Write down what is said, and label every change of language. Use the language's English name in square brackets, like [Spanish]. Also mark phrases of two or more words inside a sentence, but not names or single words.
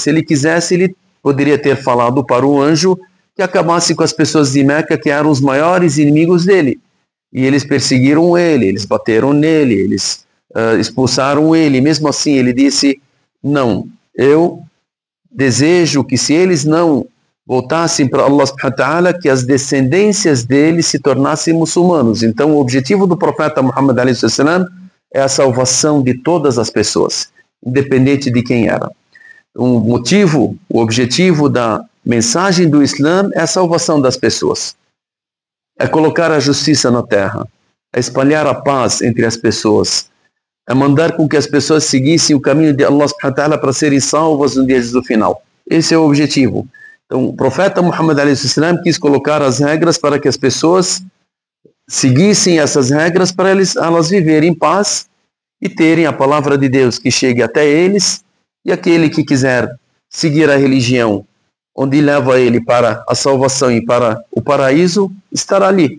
[Portuguese] Se ele quisesse, ele poderia ter falado para o anjo que acabasse com as pessoas de Meca, que eram os maiores inimigos dele. E eles perseguiram ele, eles bateram nele, eles expulsaram ele. Mesmo assim, ele disse: não, eu desejo que, se eles não voltassem para [Arabic] الله سبحانه وتعالى, [Portuguese] que as descendências deles se tornassem muçulmanos. Então o objetivo do profeta Muhammad é a salvação de todas as pessoas, independente de quem era. O objetivo da mensagem do Islã é a salvação das pessoas, é colocar a justiça na terra, é espalhar a paz entre as pessoas, é mandar com que as pessoas seguissem o caminho de [Arabic] الله سبحانه وتعالى [Portuguese] para serem salvas no dia do final. Esse é o objetivo. Então o profeta Muhammad quis colocar as regras para que as pessoas seguissem essas regras, para elas viverem em paz e terem a palavra de Deus que chegue até eles, e aquele que quiser seguir a religião onde leva ele para a salvação e para o paraíso, estará ali.